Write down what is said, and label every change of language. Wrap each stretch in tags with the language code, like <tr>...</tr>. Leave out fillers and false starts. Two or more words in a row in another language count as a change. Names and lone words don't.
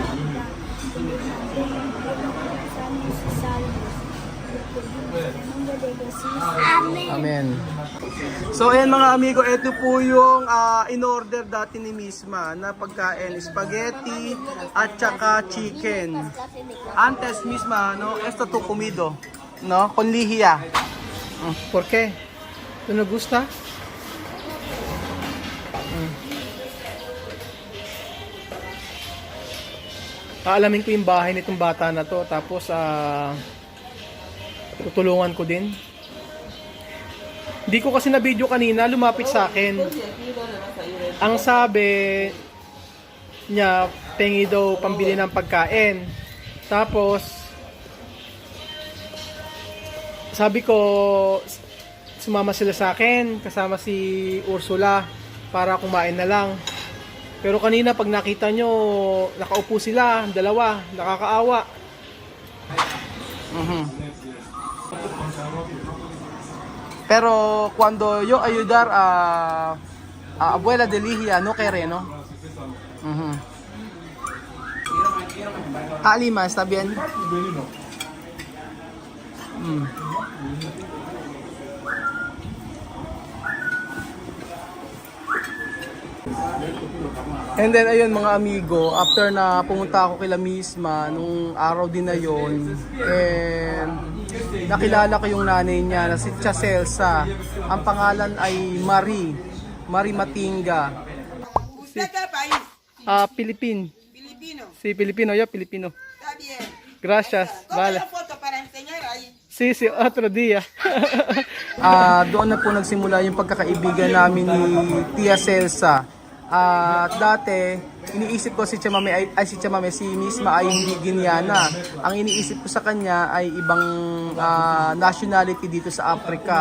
<tl>Amen. Amen. So ayan mga amigo, ito po yung in-order dati ni Misma na pagkain, spaghetti at saka chicken.</tl> <es>Antes Misma, no, esto tu comido, no, con lihia. ¿Por qué? ¿Tú no gusta?</es> <tl>Aalamin ko yung bahay nitong bata na to, tapos tutulungan ko din. Hindi ko kasi na video kanina, lumapit sa akin. Ang sabi niya, pengi daw pambili ng pagkain. Tapos, sabi ko, sumama sila sa akin, kasama si Ursula, para kumain na lang. Pero kanina pag nakita nyo, nakaupo sila, dalawa, nakakaawa.</tl> <es>Pero cuando yo ayudar a abuela de Ligia, no quiere, ¿no? Lima, ¿está bien? Mm.</es> <en>And then</en> <tl>ayun mga amigo, after na pumunta ako kila Misma nung araw din na yon, and nakilala ko yung nanay niya na si Tia Celsa. Ang pangalan ay Marie Matinga.</tl> <es>¿Usted qué país? Pilipin. Filipino. Si Filipino, yo Filipino. Está bien. Gracias. Toma Vale. la foto para enseñar ahí. Sí, otro dia.</es> <tl>Doon na po nagsimula yung pagkakaibigan namin ni Tia Celsa. At dati, iniisip ko si si Misma ay hindi Guineana. Ang iniisip ko sa kanya ay ibang nationality dito sa Africa.</tl>